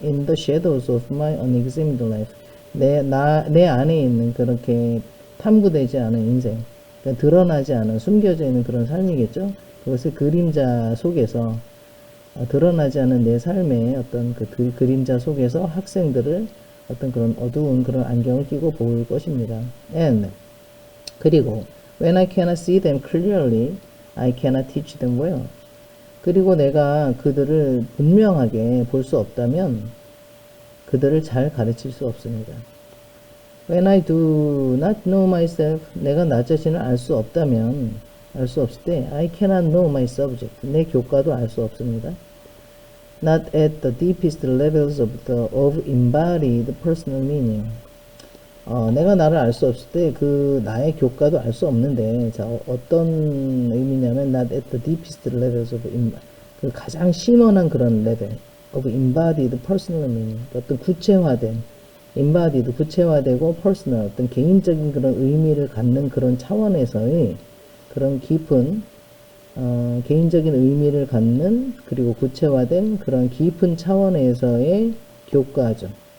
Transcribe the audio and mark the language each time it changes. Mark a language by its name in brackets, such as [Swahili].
[English] In the shadows of my unexamined life. [Korean] 내 안에 있는 그렇게 탐구되지 않은 인생, 그러니까 드러나지 않은, 숨겨져 있는 그런 삶이겠죠. 그것의 그림자 속에서, 드러나지 않은 내 삶의 어떤 그 그림자 속에서 학생들을 어떤 그런 어두운 그런 안경을 끼고 볼 것입니다. [English] And [Korean] 그리고 [English] when I cannot see them clearly, I cannot teach them well. [Korean] 그리고 내가 그들을 분명하게 볼 수 없다면 그들을 잘 가르칠 수 없습니다. [English] When I do not know myself, [Korean] 내가 나 자신을 알 수 없을 때 [English] I cannot know my subject, [Korean] 내 교과도 알 수 없습니다. [English] Not at the deepest levels of embodied personal meaning. [Korean] 내가 나를 알 수 없을 때 그 나의 교과도 알 수 없는데, 자, 어떤 의미냐면 [English] not at the deepest levels of [Korean] 그 가장 심원한 그런 레벨 [English] of embodied personal meaning, [Korean] 어떤 구체화된 embodied, 구체화되고 personal, 어떤 개인적인 그런 의미를 갖는 그런 차원에서의 그런 깊은 개인적인 의미를 갖는, 그리고 구체화된 그런 깊은 차원에서의 교과죠.